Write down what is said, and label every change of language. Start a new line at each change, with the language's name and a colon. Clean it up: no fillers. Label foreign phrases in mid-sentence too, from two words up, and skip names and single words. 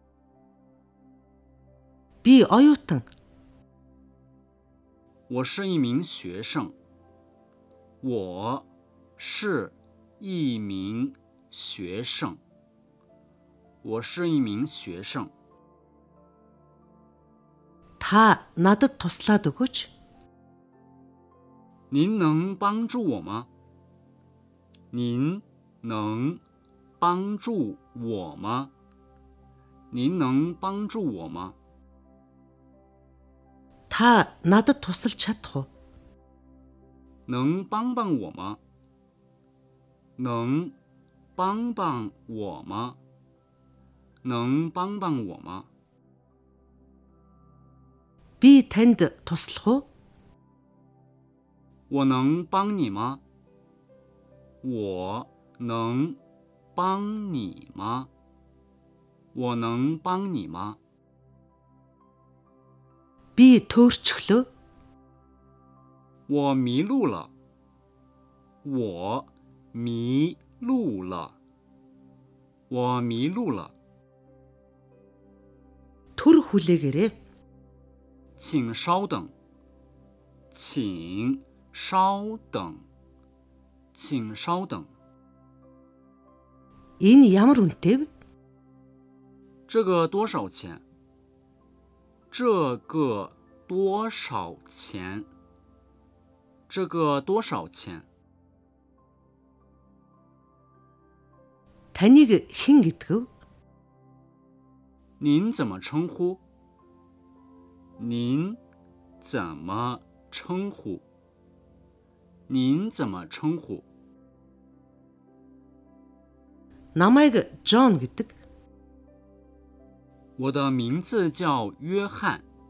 Mongolian: Би оюутан.
Chinese: 我是一名学生。我是一名学生。我是一名学生。
Mongolian: Та надад туслаад өгөөч.
Chinese: 您能帮助我吗？您能帮助我吗？您能帮助我吗？
Mongolian: Та надад тусалж чадах уу?
Chinese: 能帮帮我吗？能帮帮我吗？能帮帮我吗？
Mongolian: Би танд туслах уу?
Chinese: 我能帮你吗？我能帮你吗？我能帮你吗？
Mongolian: Би төөрчлөө.
Chinese: 我迷路了。我迷路了。我迷路了。
Mongolian: Түр хүлээгээрэй.
Chinese: 请稍等。请稍等。请稍等。
Mongolian: Энэ ямар үнэтэй вэ?
Chinese: 这个多少钱？这个多少钱？这个多少钱？
Mongolian: Таныг хэн гэдэг вэ?
Chinese: 您怎么称呼？您怎么称呼？您怎么称呼？
Mongolian: Намайг Джон гэдэг.
Chinese: 我的名字叫约翰。